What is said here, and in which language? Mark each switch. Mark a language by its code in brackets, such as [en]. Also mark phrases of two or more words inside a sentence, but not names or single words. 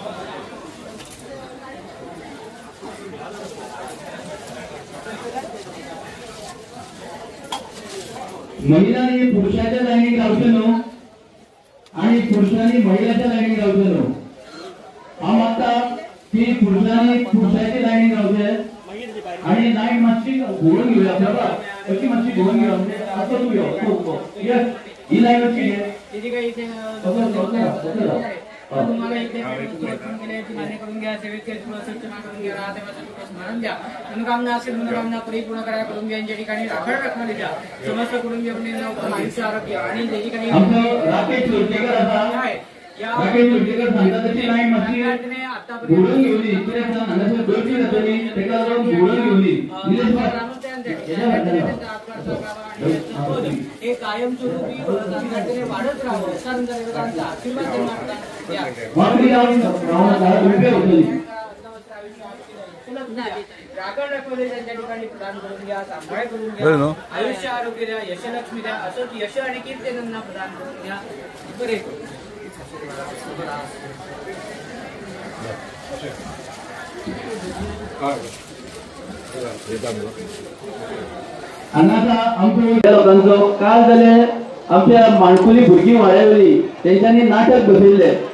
[kok] महिलांनी पुरुषाच्या लाईनीक रावचे न्हू आणि पुरुषांनी महिलाच्या लाईनीक रावचे न्हू। हांव मागता की पुरुषांनी पुरुषाच्या लाईनीक रावचे आणि लाईन मातशी घोळून घेवया बाबा, अशी मातशी घोळून घेवया म्हणजे असो तू यो यस ही लाईन अशी घे [mr] इथे काही इथे तुम्हाला इथे मान्य करून घ्या, सेवेत सूचना करून घ्या, स्मरण द्या, मनोकामना असेल मनोकामना परिपूर्ण करा करून घ्या, ज्या ठिकाणी राखण राखण्यात द्या, समस्त करून घ्या म्हणजे आयुष्य आरोग्य आणि ज्या ठिकाणी [kok] राकेश लोटेकर आहे राकेश लोटेकर सांगता तशी लाईन मातशी घोळून घेवली इकडे हांगासर दोरची जातली तेका लागून घोळून घेवली [mr] हे कायमस्वरूपी वाढत राहावं असा आशीर्वाद राखण राखवले त्यांच्या ठिकाणी प्रदान करून घ्या, सांभाळ करून घ्या, आयुष्य आरोग्य द्या, यशलक्ष्मी द्या, असंच यश आणि कीर्ती त्यांना प्रदान करून घ्या। [kok] बरे हांगासा आमच्या लोकांचो काल जाले आमच्या माणकुली भुरगीं वाडयली तेंच्यांनी नाटक बसयल्ले